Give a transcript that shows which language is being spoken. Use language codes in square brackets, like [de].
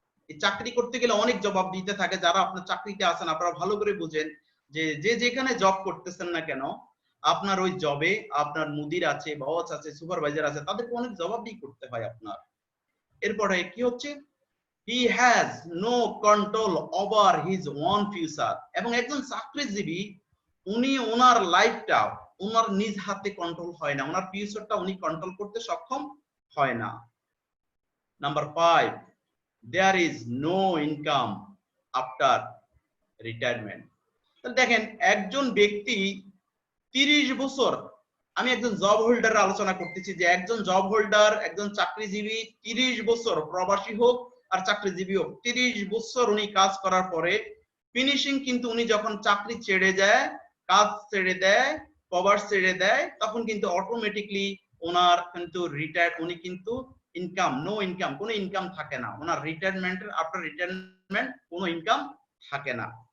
[bn] এই চাকরি করতে গেলে অনেক জবাবদিহিতা থাকে। যারা আপনার চাকরিতে আছেন আপনারা ভালো করে বুঝেন যে যেখানে জব করতেছেন না কেন, আপনার ওই জবে আপনার মুদির আছে, বস আছে, সুপারভাইজার আছে, তাদেরকে অনেক জবাবদিহি করতে হয় আপনার। এরপরে কি হচ্ছে, [en] he has no control over his own future, [bn] এবং একজন চাকরিজীবী উনি ওনার লাইফটা ওনার নিজ হাতে কন্ট্রোল হয় না, ওনার ফিউচারটা উনি কন্ট্রোল করতে সক্ষম হয় না। [en] Number 5, there is no income after retirement। [bn] তাহলে দেখেন একজন ব্যক্তি 30 বছর, আমি একজন জব হোল্ডার আলোচনা করতেছি, যে একজন জব হোল্ডার, একজন চাকরিজীবী 30 বছর, প্রবাসী হোক আর চাকরিজীবী হোক, 30 বছর উনি কাজ করার পরে ফিনিশিং কিন্তু উনি যখন চাকরি ছেড়ে যায়, কাজ ছেড়ে দেয়, কভার ছেড়ে দেয়, তখন কিন্তু অটোমেটিকলি ওনার কিন্তু রিটায়ার, উনি কিন্তু ইনকাম, নো ইনকাম, কোনো ইনকাম থাকে না ওনার রিটায়ারমেন্টের, আফটার রিটায়ারমেন্ট কোনো ইনকাম থাকে না।